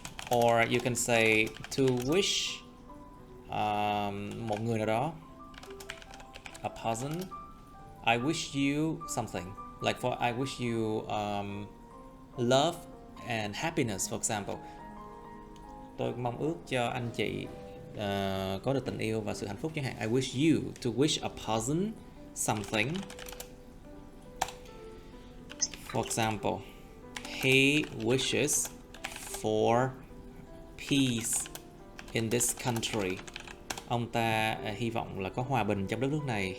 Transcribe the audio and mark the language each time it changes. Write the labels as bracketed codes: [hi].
[en] Or you can say to wish [vi] một người nào đó. [en] A person. I wish you something. Like I wish you love and happiness, for example. [vi] Tôi mong ước cho anh chị có được tình yêu và sự hạnh phúc chẳng hạn. [en] I wish you, to wish a person something. For example, he wishes for peace in this country. [vi] Ông ta hy vọng là có hòa bình trong đất nước này.